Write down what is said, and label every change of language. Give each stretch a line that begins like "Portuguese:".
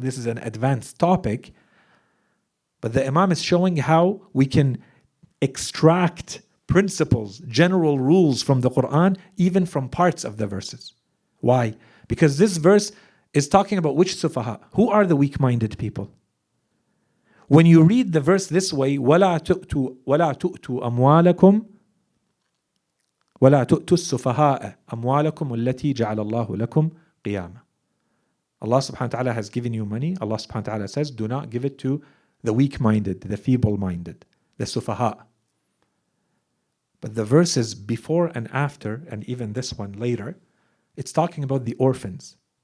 English: This is an advanced topic. But the Imam is showing how we can extract principles, general rules from the Quran, even from parts of the verses. Why? Because this verse is talking about which sufaha? Who are the weak-minded people? When you read the verse this way,
Arabic: وَلَا تُؤْتُوا أَمْوَالَكُمْ وَلَا تُؤْتُوا السُّفَهَاءَ أَمْوَالَكُمُ الَّتِي جَعَلَ اللَّهُ لَكُمْ قِيَامًا.
English: Allah subhanahu wa ta'ala has given you money. Allah subhanahu wa ta'ala says, do not give it to the weak-minded, the feeble-minded, the sufaha. But the verses before and after, and even this one later, it's talking about the orphans.